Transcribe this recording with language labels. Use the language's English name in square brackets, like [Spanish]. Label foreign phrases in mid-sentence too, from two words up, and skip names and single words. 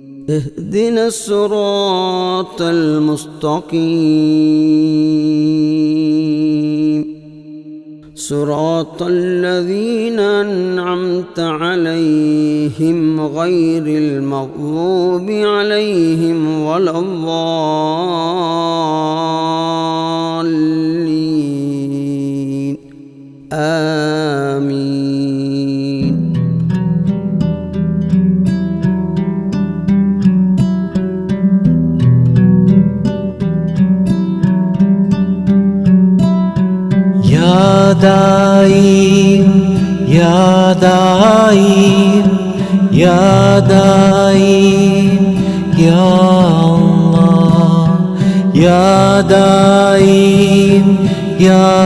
[Arabic] اهدنا الصراط المستقيم صراط الذين أنعمت عليهم غير المغضوب عليهم ولا الضالين آمين. يا دائم، يا دائم، يا دائم، يا الله، يا دائم، يا